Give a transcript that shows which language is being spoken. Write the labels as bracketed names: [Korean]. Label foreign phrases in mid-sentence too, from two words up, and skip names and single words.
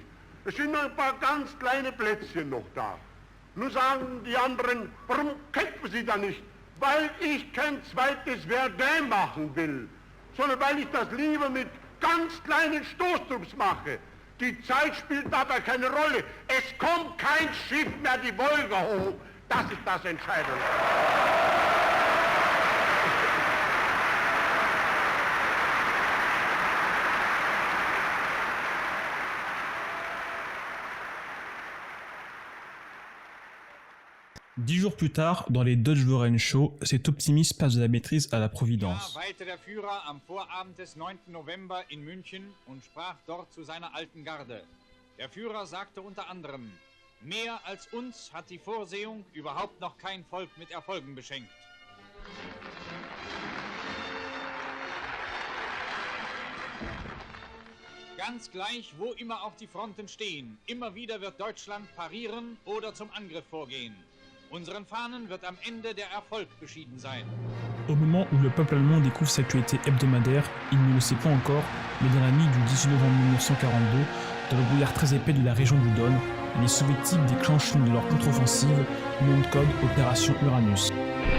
[German] Es sind nur ein paar ganz kleine Plätzchen noch da. Nun sagen die anderen, warum kämpfen Sie da nicht? Weil ich kein zweites Verdun machen will, sondern weil ich das lieber mit ganz kleinen Stoßtrupps mache. Die Zeit spielt dabei keine Rolle. Es kommt kein Schiff mehr die Wolga hoch. Das ist das Entscheidende. [French] Dix jours plus tard, dans les Deutsche Wochenschau, cet optimisme passe de la maîtrise à la providence. [German] Weilte der Führer am Vorabend des 9. November in München und sprach dort zu seiner alten Garde. Der Führer sagte unter anderem: Mehr als uns hat die Vorsehung überhaupt noch kein Volk mit Erfolgen beschenkt. Ganz gleich, wo immer auch die Fronten stehen, immer wieder wird Deutschland parieren oder zum Angriff vorgehen. Unseren Fahnen wird am Ende der Erfolg beschieden sein. [French] Au moment où le peuple allemand découvre cette actualité hebdomadaire, il ne le sait pas encore, mais dans la nuit du 18 novembre 1942, dans le brouillard très épais de la région du Don, les soviétiques déclenchent l'une de leurs contre-offensives, nom de code Opération Uranus.